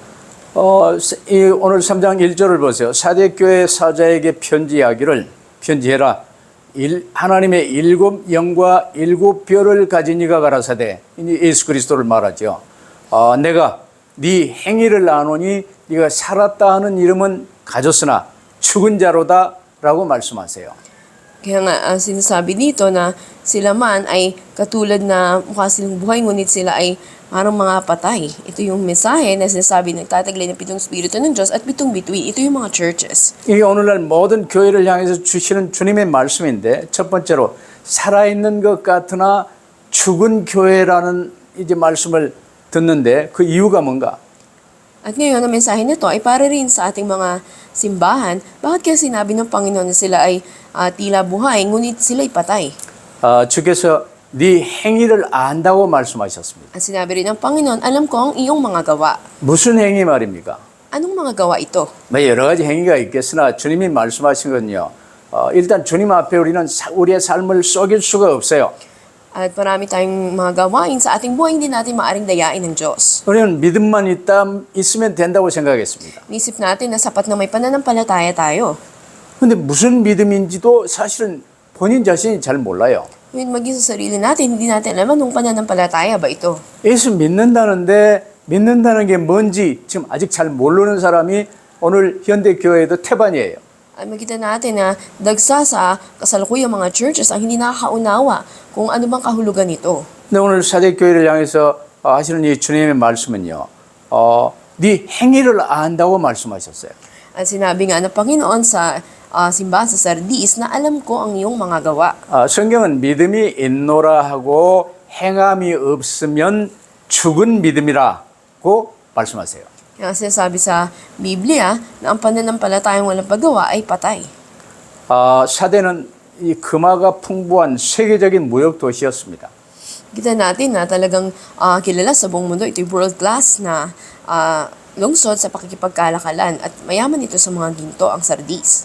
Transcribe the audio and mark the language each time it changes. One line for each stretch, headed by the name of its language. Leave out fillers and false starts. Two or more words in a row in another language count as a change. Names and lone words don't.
Korean: 오늘 3장 1절을 보세요. 사대교회 사자에게 편지해라. 하나님의 7 영과 7 별을 가진 이가 가라사대. 예수 그리스도를 말하죠. 내가 네 행위를 아노니 네가 살았다 하는 이름은 가졌으나 죽은 자로다 라고 말씀하세요.
Filipino: Kaya nga sinasabi dito na sila man ay katulad na mukha silang buhay, ngunit sila ay parang mga patay. Ito yung mensahe na sinasabi nagtataglay ng 7 Espiritu ng Diyos at 7 bituin. Ito yung mga churches.
Korean: 이게 오늘날 모든 교회를 향해서 주시는 주님의 말씀인데 첫 번째로 살아있는 것 같으나 죽은 교회라는 이제 말씀을 듣는데 그 이유가 뭔가?
Filipino: At ngayon, ang mensahe nito ay para rin sa ating mga simbahan. Bakit kaya sinabi ng Panginoon na sila ay tila buhay, ngunit sila'y patay?
Korean: 주께서 네 행위를 안다고 말씀하셨습니다.
Filipino: At sinabi rin ng Panginoon, alam ko ang iyong mga gawa.
Korean: 무슨 행위 말입니까?
Filipino: Anong mga gawa ito?
Korean: 뭐 여러 가지 행위가 있겠으나 주님이 말씀하신 건요. 일단 주님 앞에 우리는 우리의 삶을 썩일 수가 없어요.
Filipino: At marami tayong mga gawain sa ating buhay, hindi natin maaring dayain ng Diyos.
Korean: 우리는 믿음만 있으면 된다고 생각했습니다.
Filipino: Isip natin na sapat na may pananampalataya tayo.
Korean: 근데 무슨 믿음인지도 사실은 본인 자신이 잘 몰라요.
Filipino: Ngunit maging sa sarili natin, hindi natin alam anong pananampalataya ba ito.
Korean: 예수 믿는다는 게 뭔지 지금 아직 잘 모르는 사람이 오늘 현대 교회에도 태반이에요.
Filipino: At makita natin na dagsa sa kasalukuyang mga churches ang hindi nakakaunawa kung ano bang kahulugan nito.
Korean: 근데 오늘 사대교회를 향해서 하시는 이 주님의 말씀은요. 네 행위를 안다고 말씀하셨어요.
Filipino: At sinabi nga ng Panginoon sa simbahan sa Sardis na alam ko ang iyong mga gawa.
Korean: 성경은 믿음이 있노라 하고 행함이 없으면 죽은 믿음이라고 말씀하세요.
Filipino: Kaya sinasabi sa Biblia na ang pananampalatayang walang paggawa ay patay.
Korean: 사대는 이 금화가 풍부한 세계적인 무역 도시였습니다.
Filipino: Kita natin na talagang kilala sa buong mundo. Ito'y
English: world class
Filipino: na lungsod sa pakikipagkalakalan at mayaman ito sa mga ginto ang Sardis.